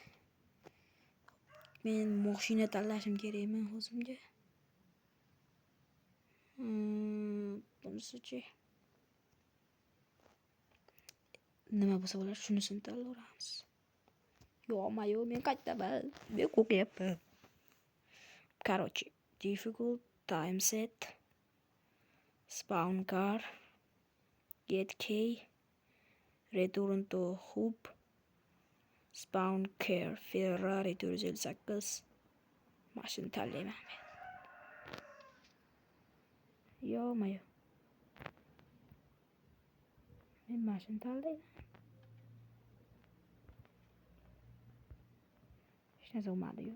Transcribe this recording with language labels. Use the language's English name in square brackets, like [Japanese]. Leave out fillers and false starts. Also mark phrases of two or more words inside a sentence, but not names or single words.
[Uzbek] Men mashina tanlashim kerakmi o'zimga? Bunisichi. Nima bo'lsa bo'lar, shunisini tanlayveramiz. Yo'q, men qaytaman. Men qo'rqyapman. Короче, [English] difficult, time set, spawn car, get key, return to hub, spawn car, Ferrari 458. [Uzbek] Mashina tanlayman men. Yo'q. Men mashina tanlayman. Hech narsa bo'lmadi-yu.